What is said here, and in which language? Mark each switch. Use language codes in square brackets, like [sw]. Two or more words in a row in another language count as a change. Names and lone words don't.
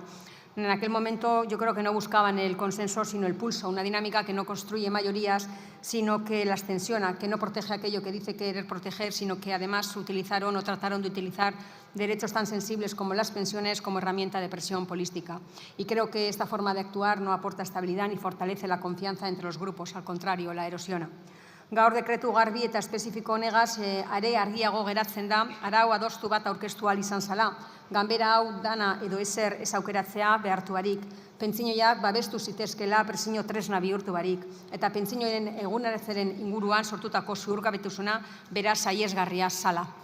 [es] En aquel momento yo creo que no buscaban el consenso, sino el pulso, una dinámica que no construye mayorías, sino que las tensiona, que no protege aquello que dice querer proteger, sino que además utilizaron o trataron de utilizar derechos tan sensibles como las pensiones como herramienta de presión política. Y creo que esta forma de actuar no aporta estabilidad ni fortalece la confianza entre los grupos, al contrario, la erosiona. [eu] Gaur dekretu garbi eta espezifiko honegaz are argiago geratzen da arau adostu bat aurkeztu ahal izan zala. Ganbera hau dana edo ezer ez aukeratzea behartu barik. Pentsinoiak babestu zitezkela presio tresna bihurtu barik. Eta pentsinoen eguneratzeren inguruan sortutako ziurgabetasuna beraz saiesgarria zala.